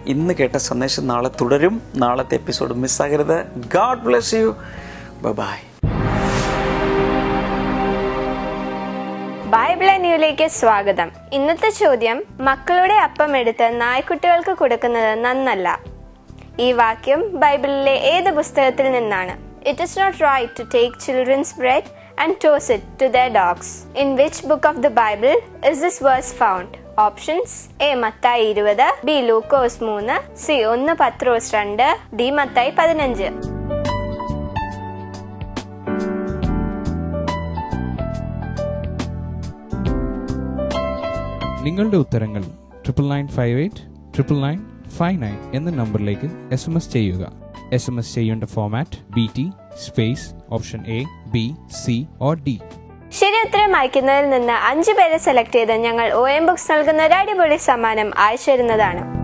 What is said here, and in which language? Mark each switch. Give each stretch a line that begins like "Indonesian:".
Malayalam: ഇന്ന് കേട്ട സന്ദേശം നാളെ തുടരും. നാളത്തെ episode മിസ്സാകരുത്.
English: God bless you. Bye.
Malayalam: Bible ന്യൂയിലേക്ക് സ്വാഗതം. ഇന്നത്തെ ചോദ്യം: മക്കളുടെ അപ്പം എടുത്ത് നായ്ക്കുട്ടികൾക്ക് കൊടുക്കുന്നത് നന്നല്ല. ഈ വാക്യം ബൈബിളിലെ ഏത് പുസ്തകത്തിൽ നിന്നാണ്?
English: It is not right to take children's bread and toss it to their dogs. In which book of the Bible is this verse found?
Malayalam: Options: A Mathai 20, B Lukose 3, C 1 Pathros 2, D Mathai 15. നിങ്ങളുടെ ഉത്തരങ്ങൾ 9958 എന്ന നമ്പറിലേക്ക് SMS ചെയ്യുക. SMS ചെയ്യേണ്ട format BT space option A, B, C or D. ശരി ഉത്തരം അയക്കുന്നതിൽ നിന്ന് 5 പേരെ സെലക്ട് ചെയ്ത് ഞങ്ങൾ OM ബുക്സ് നൽകുന്ന ഒരു അടിപൊളി സമ്മാനം അയച്ചു തരുന്നതാണ്.